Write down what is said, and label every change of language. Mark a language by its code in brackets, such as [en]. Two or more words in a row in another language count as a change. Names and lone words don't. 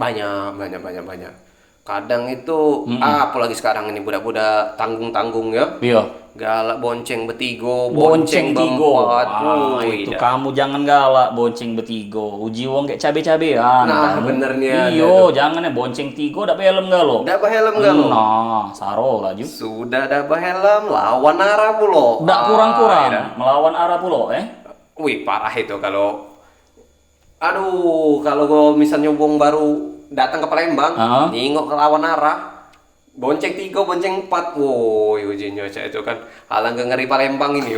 [id] Banyak. Kadang itu apalagi sekarang ini budak-budak tanggung-tanggung ya. Iya. [mui] Galak bonceng betigo, Bonceng tigo. [id] berempat. [mui] Itu kamu jangan galak bonceng betigo. Uji wong kayak cabe-cabean. [id] Nah, kamu. benernya, [mui] Iyo, jangan ya bonceng tigo dak helm galo. Dak helm galo. Nah, saro lah ju. Sudah ada helm lawan arah pulo. Dak kurang-kurang [id] Iya. [mui] melawan arah pulo, [id] Wih, parah itu kalau kalau misalnya wong baru datang ke Palembang, nengok ke lawan arah, bonceng 3, bonceng 4, woi ujinya itu kan halang ngeri Palembang ini,